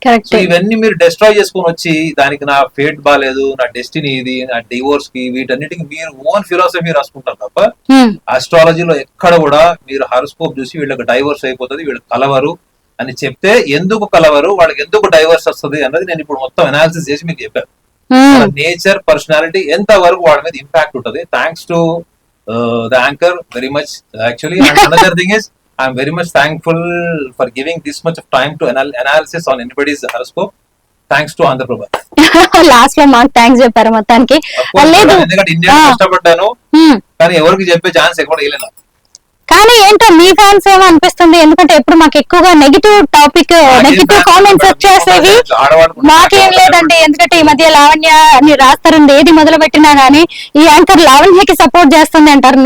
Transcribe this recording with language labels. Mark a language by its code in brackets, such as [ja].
[te] So ఇవన్నీ మీరు destroy చేసుకుని వచ్చి దానికి నా ఫేట్ బాగాలేదు, నా డెస్టినీ ఇది, నా డివోర్స్ కి, వీటన్నిటికి మీరు ఓన్ ఫిలాసఫీ రాసుకుంటారు తప్ప ఆస్ట్రాలజీలో ఎక్కడ కూడా మీరు హారోస్కోప్ చూసి వీళ్ళకి డైవర్స్ అయిపోతుంది, వీళ్ళకి కలవరు అని చెప్తే ఎందుకు కలవరు, వాళ్ళకి ఎందుకు డైవర్స్ వస్తుంది అన్నది నేను ఇప్పుడు మొత్తం అనాలిసిస్ చేసి మీకు చెప్పాను. నేచర్, పర్సనాలిటీ ఎంత వరకు వాళ్ళ మీద ఇంపాక్ట్ ఉంటుంది. [en] Thanks to the anchor very much actually. Another thing is I'm very much thankful for giving this much of time to analysis on anybody's horoscope. Thanks to Andhra Prabha. [te] Last లో మాకు thanks చెప్పారు మొత్తానికి. లేదు, ఎందుకంటే India కష్టపడ్డాను కానీ ఎవరికి చెప్పే ఛాన్స్ ఎక్కడ వేయలేదు. కానీ ఏంటో మీ ఫ్యాన్స్ ఏమో అనిపిస్తుంది, ఎందుకంటే ఎప్పుడు మాకు ఎక్కువగా నెగిటివ్ టాపిక్, నెగిటివ్ కామెంట్స్ వచ్చేసేవి. మాకేం లేదండి, ఎందుకంటే ఈ మధ్య లావణ్య అని రాస్తారు, ఏది మొదలు పెట్టినా గానీ ఈ యాంకర్ లావణ్యకి సపోర్ట్ చేస్తుంది అంటారు.